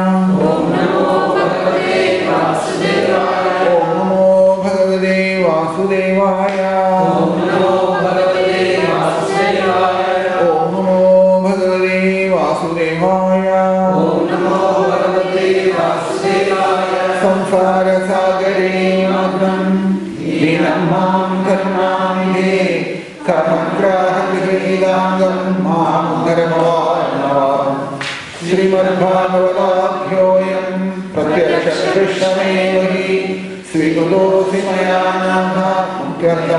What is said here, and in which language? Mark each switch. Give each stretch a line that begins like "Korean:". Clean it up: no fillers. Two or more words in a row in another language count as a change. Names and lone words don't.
Sanskrit: ओं नमो भगवते वासुदेवाय. ओं नमो भगवते वासुदेवाय. ओं नमो भगवते वासुदेवाय ओं नमो भगवते वासुदेवाय. ओं नमो സംസാരസാഗരേ മഗ്നം ദീനം മാം കരുണാനിധേ കർമ്മഗ്രാഹഗൃഹീതാംഗം മാം ഉദ്ധരഭവാനവാം ശ്രീമദ്ഭാഗവതാഭ്യോയം പ്രത്യക്ഷകൃഷ്ണമേവ ഹി സ്വീകൃതോऽസി മയാ നാഥ മുഖ്യർത്ഥം